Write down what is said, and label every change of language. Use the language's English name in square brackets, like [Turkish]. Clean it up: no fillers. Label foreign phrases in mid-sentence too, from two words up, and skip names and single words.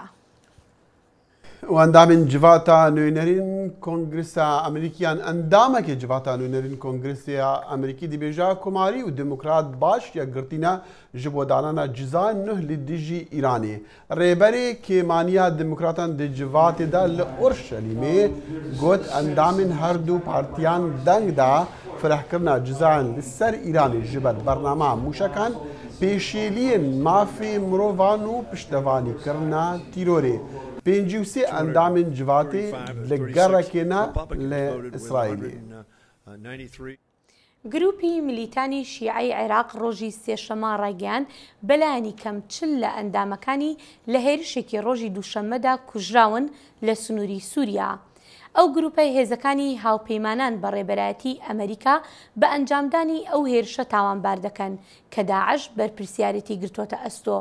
[Kurdish] ئەندامین جڤاتە نوێنەرین کۆنگرسە ئەمریکیان ئەندامێکی جڤاتە نوێنەرین کۆنگرسیا ئەمریکی دەبێژە کۆماری و دموکرات باش یەکگرتینە ji بۆ دانانا cizayên nûh li dijî Îranê. Rêberê kêmaniya demokratan di civatê de li Urşelîmê got endamên her du partiyan deng da firehkirina cizayên li ser Îranê ji ber bername mûşekan pêşêliyên mafê mirovan û piştevanîkirina tîrorê. 53 endamên civatê li gerekê ne li İsraîlê. [Central Kurdish] گروپی میلیتانی شیعی عێراق ڕۆژی سێشەمە ڕایگەیاند بەلایانی کەم 40 لە ئەندامەکانی لە هێرشێکی ڕۆژی دووشەممەدا کوژراون لە سنووری سووریا. ئەو گروپەی هێزەکانی هاوپەیمانان بە ڕێبەرایەتی ئەمریکا بە ئەنجامدانی ئەو هێرشە تاوانبار دەکەن کە داعش بەرپرسیارەتی گرتوۆتە ئەستۆ.